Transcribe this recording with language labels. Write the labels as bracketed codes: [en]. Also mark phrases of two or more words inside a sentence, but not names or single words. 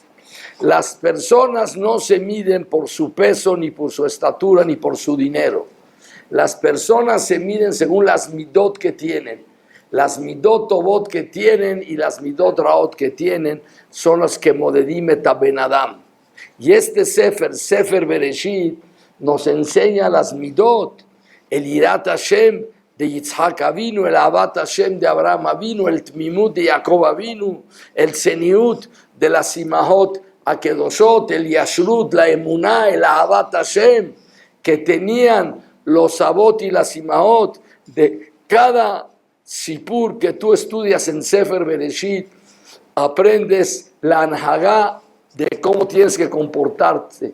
[es] Las personas no se miden por su peso, ni por su estatura, ni por su dinero. Las personas se miden según las Midot que tienen. Las [he] מידות טובות [es] que tienen y las [he] מידות רעות [es] que tienen son las que [he] מודדים את בן אדם. [es] Y este Sefer Bereshit, nos enseña las Midot, el [he] יראת השם [es] de Yitzhak Avinu, el [he] אהבת השם [es] de Abraham Avinu, el Tmimut de Jacob Avinu, el Tzeniut de las [he] אמהות הקדושות, [es] el Yashrut, la Emuná, el [he] אהבת השם, [es] que tenían los Avot y las Imahot. De cada sipur que tú estudias en Sefer Bereshit, aprendes la anhagá de cómo tienes que comportarte.